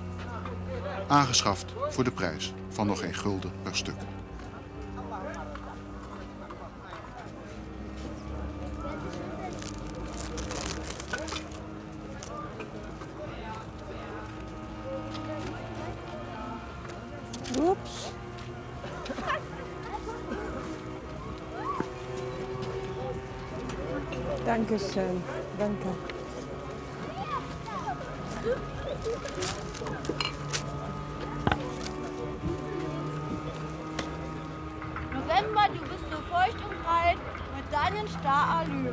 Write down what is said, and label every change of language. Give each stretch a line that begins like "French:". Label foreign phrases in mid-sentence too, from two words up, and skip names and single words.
Dutch: Aangeschaft voor de prijs van nog geen gulden per stuk. Oeps.
German: Dankeschön. Danke. November, du bist so feucht und kalt mit deinen Starallüren.